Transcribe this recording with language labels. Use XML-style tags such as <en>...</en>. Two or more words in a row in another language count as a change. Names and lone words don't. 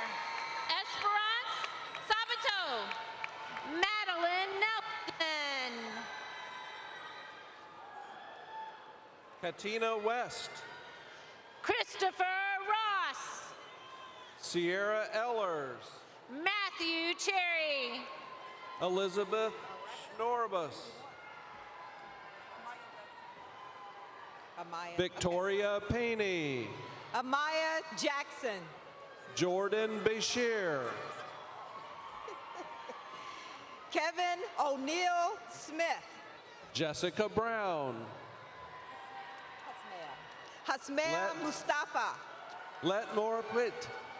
<en>Esperance Sabato. Madeline Nelson. Katina West. Christopher Ross. Sierra Ellers. Matthew Cherry. Elizabeth Schnorbus. Amaya. Victoria Paney. Amaya Jackson. Jordan Bashir. Kevin O'Neill Smith. Jessica Brown. Hasmea Mustafa. Let Nora Pitt.</en>